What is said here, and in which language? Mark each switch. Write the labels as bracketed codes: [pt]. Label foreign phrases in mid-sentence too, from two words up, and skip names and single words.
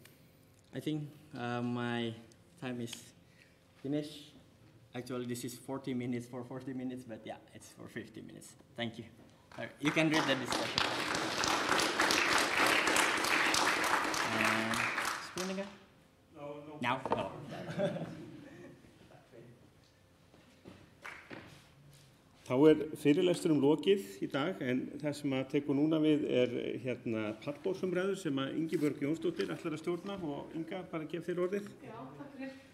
[en] I think my time is finished. Actually, this is 40 minutes for 40 minutes, but yeah, it's for 50 minutes. Thank you. You can read the discussion. Spoon again? No. Now? No. [is] Þá fyrirlesturum lokið í dag, en það sem að tekur núna við hérna pallborðsumræður sem að Ingibjörg Jónsdóttir ætlar að stjórna og Inga, bara gef þér orðið. Já, takk fyrir.